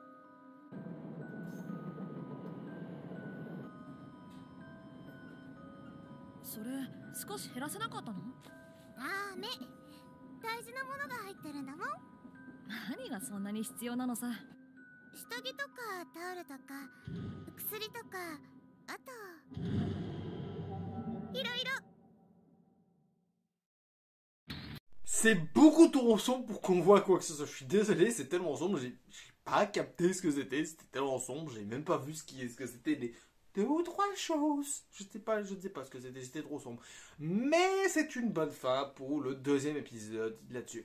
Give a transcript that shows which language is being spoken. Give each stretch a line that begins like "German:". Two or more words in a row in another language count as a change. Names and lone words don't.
Japanese: それ少し減らせなかったの？ダメ。大事なものが入ってるんだもん。何がそんなに必要なのさ。下着とかタオルとか薬とか、あといろいろ。
French: C'est beaucoup trop sombre pour qu'on voit quoi que ce soit. Je suis désolé, c'est tellement sombre, j'ai pas capté ce que c'était tellement sombre, j'ai même pas vu ce que c'était, les 2 ou 3 choses. Je ne sais pas ce que c'était trop sombre. Mais c'est une bonne fin pour le deuxième épisode là-dessus.